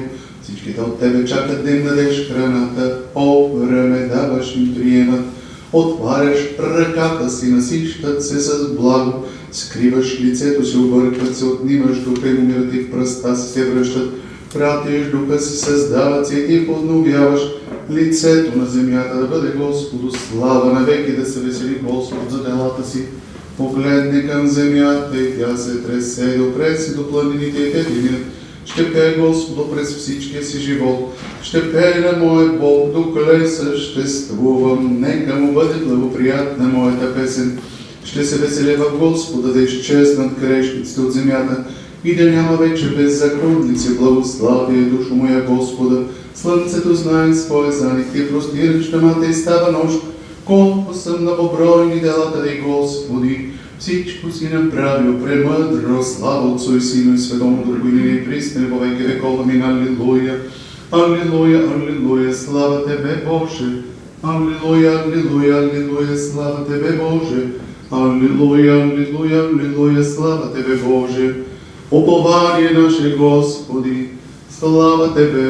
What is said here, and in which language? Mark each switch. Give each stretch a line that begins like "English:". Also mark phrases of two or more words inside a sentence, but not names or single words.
Bulgarian: Всичките от Тебе чакат да им дадеш храната, по време даваш им приемат. Отваряш ръката си, насищат се с благо, скриваш лицето си, объркват се, отнимаш духа им, умират и в пръста си се връщат. Пратиш духа си, създават се и Ти подновяваш. Лицето на земята да бъде Господу слава, навеки да се весели Господ за делата си. Погледне към земята и тя се тресе, допре си до планините и те дигнат. Ще пее Господу през всичкия си живот. Ще пее на моя Бог, доколе съществувам. Нека му бъде благоприятна моята песен. Ще се веселя в Господа, да изчезнат грешниците от земята и да няма вече беззаконници. Благославяй душо моя Господа. Слънцето знае своя заник, Ти простираш тъмата и става нощ. Колко са многобройни делата Ти, Господи, всичко си направил премъдро.
Church Slavic: Слава Отцу и Сину и Святому Духу, и ныне и присно, и во веки веков. Аминь. Аллилуйя, аллилуйя, аллилуйя, слава Тебе, Боже. Аллилуйя, аллилуйя, аллилуйя, слава Тебе, Боже. Аллилуйя, аллилуйя, аллилуйя, слава Тебе, Боже, упование наше, Господи, слава Тебе.